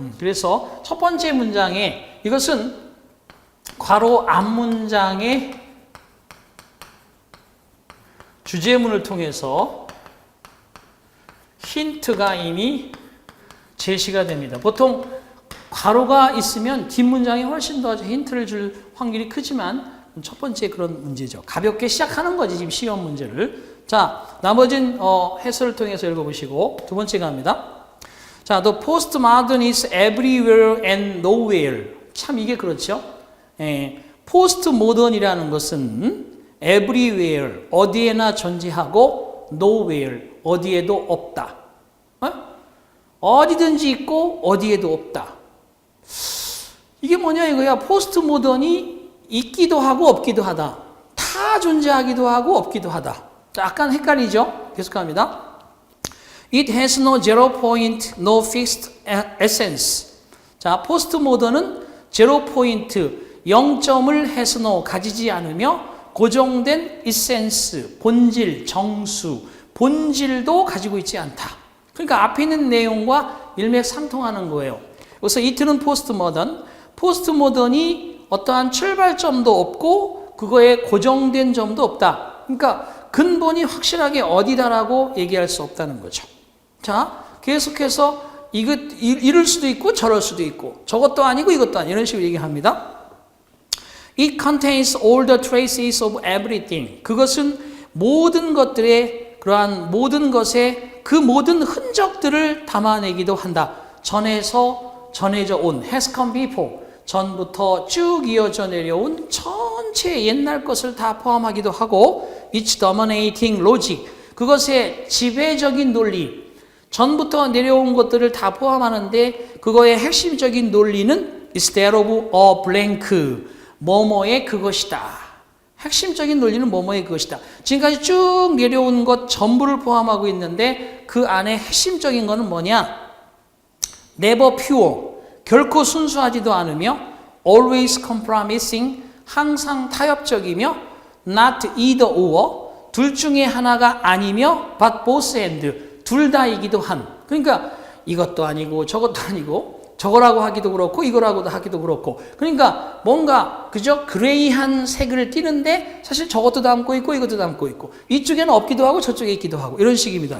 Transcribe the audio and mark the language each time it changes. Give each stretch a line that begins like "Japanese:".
Korean: 그래서 첫 번째 문장에 이것은 괄호 앞문장의 주제문을 통해서 힌트가 이미 제시가 됩니다. 보통 괄호가 있으면 뒷문장이 훨씬 더 힌트를 줄 확률이 크지만 첫 번째 그런 문제죠. 가볍게 시작하는 거지 지금 시험 문제를. 자, 나머진 해설을 통해서 읽어보시고 두 번째 갑니다.
English: 자, the postmodern is everywhere and nowhere.
Korean: 참 이게 그렇죠. 포스트 모던이라는 것은 everywhere, 어디에나 존재하고 nowhere, 어디에도 없다. 어디든지 있고 어디에도 없다. 이게 뭐냐 이거야. 포스트 모던이 있기도 하고 없기도 하다. 다 존재하기도 하고 없기도 하다. 약간 헷갈리죠? 계속합니다.
English: It has no zero point, no fixed essence.
Korean: 자, 포스트 모던은 제로 포인트, 0점을
English: has no,
Korean: 가지지 않으며 고정된 essence, 본질, 정수, 본질도 가지고 있지 않다. 그러니까 앞에 있는 내용과 일맥상통하는 거예요. 그래서 이틀은 포스트 모던, 포스트 모던이 어떠한 출발점도 없고 그거에 고정된 점도 없다. 그러니까 근본이 확실하게 어디다라고 얘기할 수 없다는 거죠. 자, 계속해서 이럴 수도 있고 저럴 수도 있고 저것도 아니고 이것도 아니고 이런 식으로 얘기합니다.
English: It contains all the traces of everything.
Korean: 그것은 모든 것들의 그러한 모든 것의 그 모든 흔적들을 담아내기도 한다. 전해져 온
English: has come before.
Korean: 전부터 쭉 이어져 내려온 전체 옛날 것을 다 포함하기도 하고
English: its dominating logic.
Korean: 그것의 지배적인 논리. 전부터 내려온 것들을 다 포함하는데 그거의 핵심적인 논리는
English: instead of a blank.
Korean: 뭐뭐의 그것이다. 핵심적인 논리는 뭐뭐의 그것이다. 지금까지 쭉 내려온 것 전부를 포함하고 있는데 그 안에 핵심적인 거는 뭐냐?
English: Never pure.
Korean: 결코 순수하지도 않으며
English: always compromising.
Korean: 항상 타협적이며
English: not either or. 둘 중에 하나가 아니며 but both and.
Korean: 둘 다이기도 한. 그러니까 이것도 아니고 저것도 아니고 저거라고 하기도 그렇고 이거라고도 하기도 그렇고 그러니까 뭔가 그저 그레이한 색을 띠는데 사실 저것도 담고 있고 이것도 담고 있고 이쪽에는 없기도 하고 저쪽에 있기도 하고 이런 식입니다.